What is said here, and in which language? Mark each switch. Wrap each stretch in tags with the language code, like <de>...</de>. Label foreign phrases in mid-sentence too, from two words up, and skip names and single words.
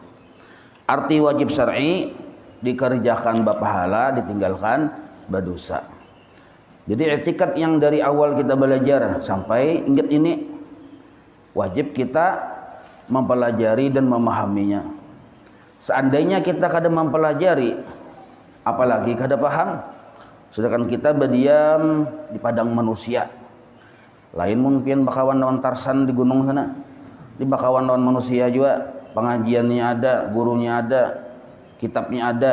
<id>Arti wajib syar'i dikerjakan berpahala, ditinggalkan berdosa. Jadi iktikad yang dari awal kita belajar sampai ingat ini, wajib kita mempelajari dan memahaminya.</id> <bjn>Seandainya kita kada mempelajari, apalagi kada paham, sedangkan kita berdiam di padang manusia. Lain mungkin bakawan lawan Tarsan di gunung sana, di bakawan lawan manusia juga, pengajiannya ada, gurunya ada, kitabnya ada.</bjn>